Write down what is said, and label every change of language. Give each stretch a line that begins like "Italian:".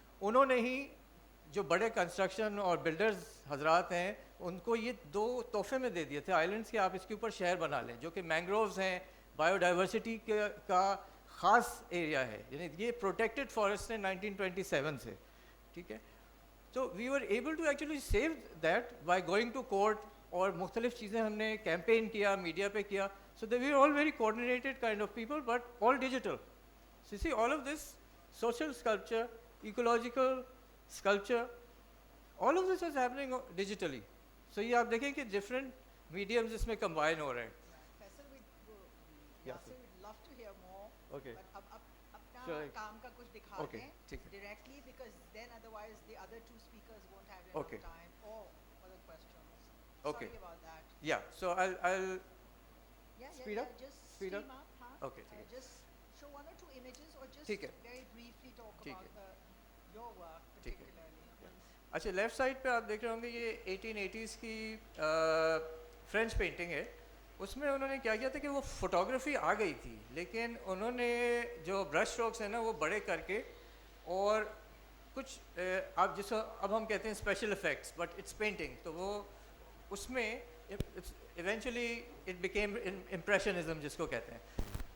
Urdu: انہوں نے ہی جو بڑے کنسٹرکشن اور بلڈرز حضرات ہیں ان کو یہ 2 تحفے میں دے دیے تھے آئلینڈس کے, آپ اس کے اوپر شہر بنا لیں, جو کہ مینگرووز ہیں, بایو ڈائیورسٹی کا خاص ایریا ہے, یعنی یہ پروٹیکٹڈ فارسٹ ہے 1927 سے. ٹھیک ہے, تو
English: we were able to actually save that by going to court,
Urdu: اور مختلف چیزیں ہم نے کیمپین کیا, میڈیا پہ کیا.
English: So they were all very coordinated kind of people, but all digital. So you see all of this social sculpture, ecological sculpture, all of this is happening digitally.
Urdu: So یہ آپ دیکھیں کہ
English: different mediums
Urdu: اس میں combine ہو رہے ہیں.
English: Faisal, Yasir would love to hear more. Okay. But
Urdu: اپنا کام کا کچھ دکھا دیں
English: directly, because then otherwise the other 2 speakers won't have enough time or other questions. Okay. Sorry about that. Yeah, so I'll speed up? Just speed up? Huh? Okay, just show 1 or 2 images, or just very briefly talk about your work particularly.
Urdu: اچھا, left side پہ آپ دیکھ رہے ہوں گے یہ 1880s کی French painting ہے. اس میں انہوں نے کیا کیا تھا کہ وہ فوٹوگرافی آ گئی تھی, لیکن انہوں نے جو برش اسٹروکس ہیں نا وہ بڑے کر کے, اور کچھ آپ جس اب ہم کہتے ہیں special effects,
English: but it's painting,
Urdu: تو وہ اس میں
English: eventually it became impressionism
Urdu: جس کو کہتے ہیں.